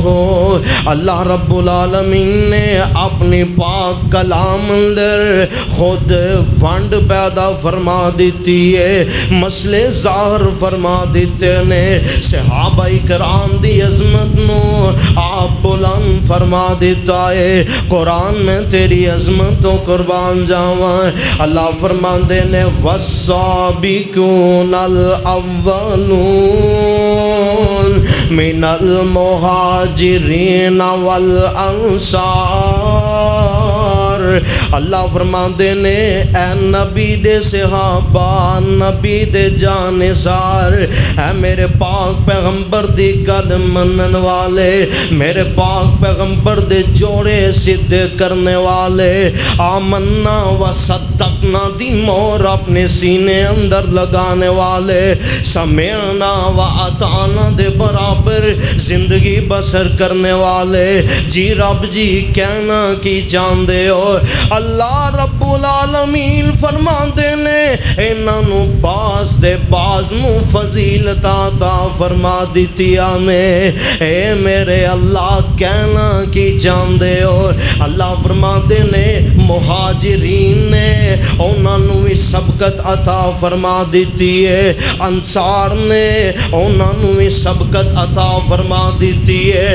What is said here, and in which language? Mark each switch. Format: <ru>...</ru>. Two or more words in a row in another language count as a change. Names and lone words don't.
<pa>اللہ رب العالمین نے اپنی پاک کلام اندر خود فنڈ پیدا فرما دیتی ہے، مسئلے ظاہر فرما دیتے نے، صحابہ کرام دی عظمت نو آپ بلند فرما دیتا ہے۔ قرآن میں تیری عظمت و قربان جاواں۔ اللہ فرماندے نے</pa> <ar>والسابقون الاولون من المہاجرین والانصار۔</ar> <pa>اللہ فرماندے نے اے نبی دے صحابہ، نبی دے جانثار، اے میرے پاک پیغمبر دی گل منن والے، میرے پاک پیغمبر دے جوڑے صدق کرنے والے،</pa> <ar>آمنا و صدقنا</ar> <pa>دی مور اپنے سینے اندر لگانے والے،</pa> <ar>سمعنا و اطعنا</ar> <pa>دے برابر زندگی بسر کرنے والے، جی رب جی کہنا کی چاندے ہو۔ اللہ رب العالمین فرماندے نے انہاں نو باز دے باز نو فضیلت عطا فرما دیتی آنے، اے میرے اللہ کہنا کی چاندے ہو۔ اللہ فرماندے نے مہاجرین نے انہاں نو بھی سبقت عطا فرما دیتی ہے، انصار نے انہاں نو بھی سبقت عطا فرما دیتی ہے۔</pa>